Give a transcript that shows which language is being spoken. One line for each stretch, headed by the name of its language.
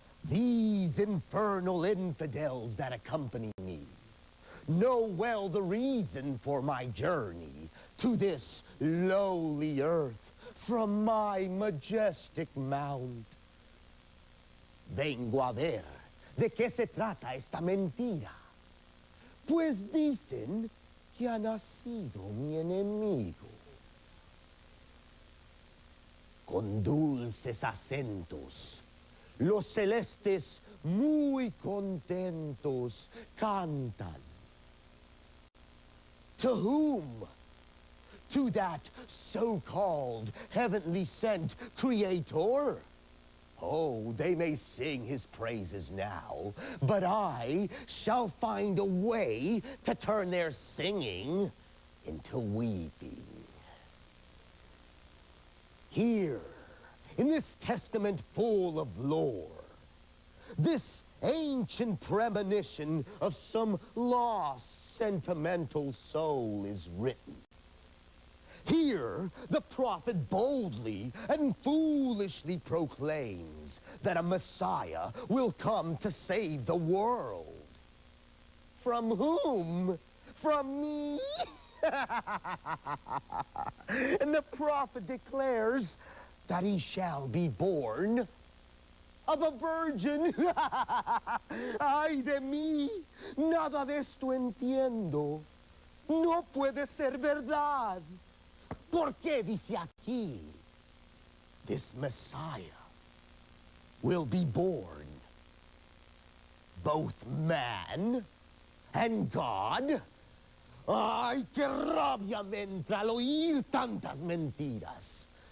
English: These infernal infidels that accompany me know well the reason for my journey to this lowly earth from my majestic mount.
Spanish: Vengo a ver de qué se trata esta mentira. Pues dicen que ha nacido mi enemigo. Con dulces acentos, los celestes muy contentos cantan.
English: To whom? To that so-called heavenly sent creator? Oh, they may sing his praises now, but I shall find a way to turn their singing into weeping. Here, in this testament full of lore, this ancient premonition of some lost sentimental soul is written. Here, the prophet boldly and foolishly proclaims that a Messiah will come to save the world. From whom? From me? And the prophet declares that he shall be born of a virgin.
Spanish: Ay de mí, nada de esto entiendo. No puede ser verdad. ¿Por qué dice aquí?
English: This Messiah will be born both man and God.
Spanish: Ay, qué rabia me entra al oír tantas mentiras.